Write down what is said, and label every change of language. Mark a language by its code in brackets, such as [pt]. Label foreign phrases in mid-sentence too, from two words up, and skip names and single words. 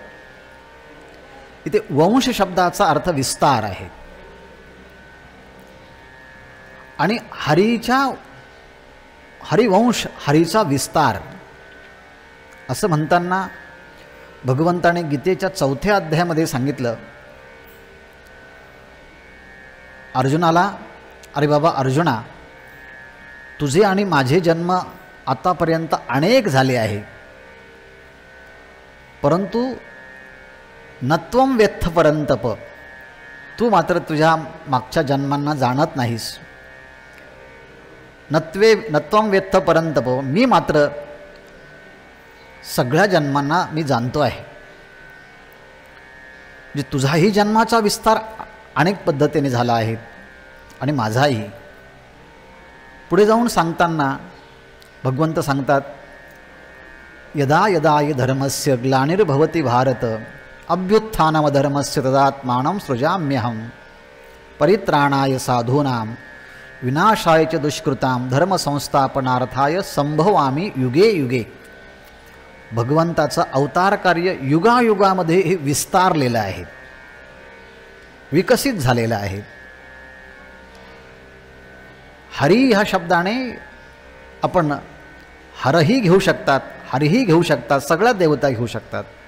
[mr] इथे वंश शब्दाचा अर्थ विस्तार आहे आणि हरीच्या हरिवंश, हरीचा विस्तार असं म्हणताना भगवंताने गीतेच्या 4थ्या अध्यायामध्ये सांगितलं अर्जुनाला, अरे बाबा अर्जुना, तुझे आणि माझे जन्म आतापर्यंत अनेक झाले आहे, परंतु [sa] नत्वं वेत्थ परंतप, [mr] तू मात्र तुझ्या मागच्या जन्मांना जाणत नाहीस. [sa] नत्वं वेत्थ परंतप, [mr] मी मात्र सगळ्या जन्मांना मी जाणतो आहे. म्हणजे तुझाही जन्माचा विस्तार अनेक पद्धतीने झाला आहे आणि माझाही. पुढे जाऊन सांगताना भगवंत सांगतात [sa] यदा यदा हि धर्मस्य ग्लानिर्भवति भारत अभ्युत्थानमधर्मस्य तदात्मानं सृजाम्यहं परित्राणाय साधूनां विनाशाय च दुष्कृतां धर्मसंस्थापनार्थाय संभवामि युगे युगे. [mr] भगवंताचं अवतार कार्य युगायुगामध्ये हे विस्तारलेलं आहे, विकसित झालेलं आहे. हरी ह्या शब्दाने आपण हरही घेऊ शकतात, हरिही घेऊ शकतात, सगळ्या देवता घेऊ शकतात.